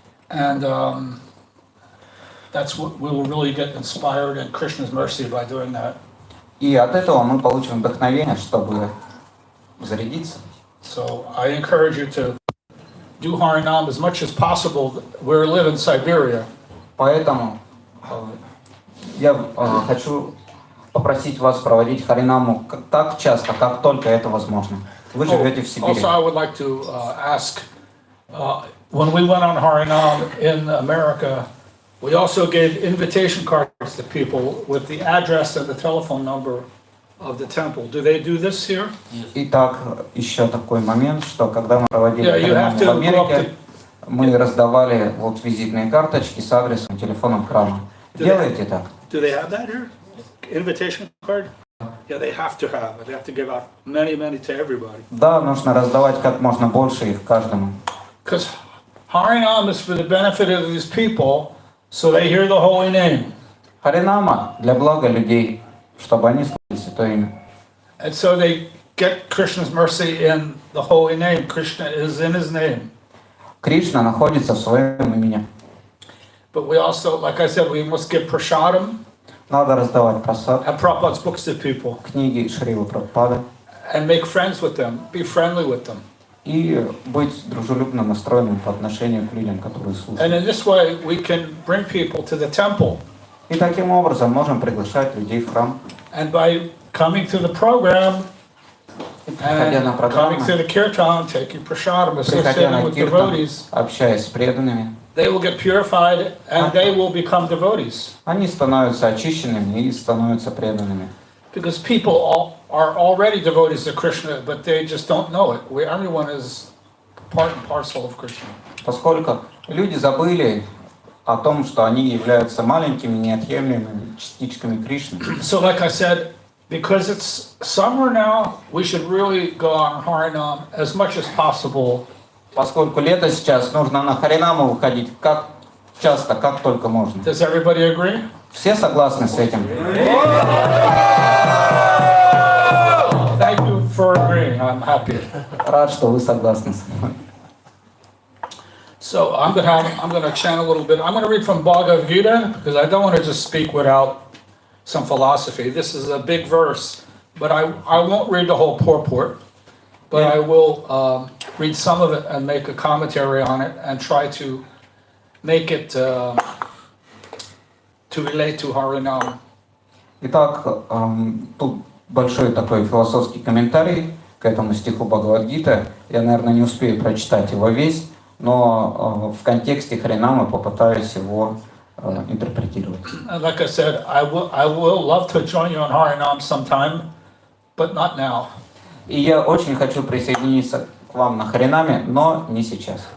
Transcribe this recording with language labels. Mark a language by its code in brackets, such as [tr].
[en] And that's what we will really get inspired in Krishna's mercy by doing that. [ru] И от этого мы получим вдохновение, чтобы зарядиться. [en] So I encourage you to do Harinam as much as possible. We live in Siberia. [ru] Поэтому я хочу попросить вас проводить Харинаму так часто, как только это возможно. Вы живете в Сибири. [en] Also, I would like to ask, when we went on Harinam in America, we also gave invitation cards to people with the address and the telephone number of the temple. Do they do this here? [ru] Итак, еще такой момент, что когда мы проводили [en] Yeah, [ru] Харинаму в Америке, мы раздавали вот визитные карточки с адресом и телефоном храма. Делаете так? [en] Do they have that here? Invitation card? Yeah, they have to have it. They have to give out many to everybody. [ru] Да, нужно раздавать как можно больше их каждому. [en] Because Harinam is for the benefit of these people, so they hear the holy name. [ru] Харинама для блага людей, чтобы они слышали святое имя. [en] And so they get Krishna's mercy in the holy name. Krishna is in his name. [ru] Кришна находится в своем имени. [en] But we also, like I said, we must give prasadam [ru] Надо раздавать просад, [en] and Prabhupada's books to people [ru] книги Шрилы Прабхупады [en] and make friends with them, be friendly with them. [ru] и быть дружелюбно настроенным по отношению к людям, которые слушают. [en] And in this way, we can bring people to the temple. [ru] И таким образом можем приглашать людей в храм. [en] And by coming to the program, [ru] Приходя на [en] and coming [ru] программы, [en] to the kirtan, taking prasadam, [ru] приходя [en] associating [ru] на [en] with [ru] киртан, [en] devotees, [ru] общаясь с преданными, [en] they will get purified and they will become devotees. [ru] они становятся очищенными и становятся преданными. [en] Because people are already devotees to Krishna, but they just don't know it. Everyone is part and parcel of Krishna. [ru] Поскольку люди забыли о том, что они являются маленькими, неотъемлемыми частичками Кришны. [en] So like I said, because it's summer now, we should really go on Harinam as much as possible. [ru] Поскольку лето сейчас, нужно на Харинаму выходить как часто, как только можно. [en] Does everybody agree? [ru] Все согласны с этим? [en] Thank you for agreeing. I'm happy. [ru] Рад, что вы согласны со мной. [en] So I'm gonna chant a little bit. I'm gonna read from Bhagavad Gita because I don't want to just speak without some philosophy. This is a big verse, but I won't read the whole purport, but I will read some of it and make a commentary on it and try to make it to relate to Harinam. [ru] Итак, тут большой такой философский комментарий к этому стиху Бхагавад-гиты. Я, наверное, не успею прочитать его весь, но в контексте Харинамы попытаюсь его интерпретировать. [en] And like I said, I will love to join you on Harinam sometime, but not now. [ru] И я очень хочу присоединиться к вам на Харинаме, но не сейчас.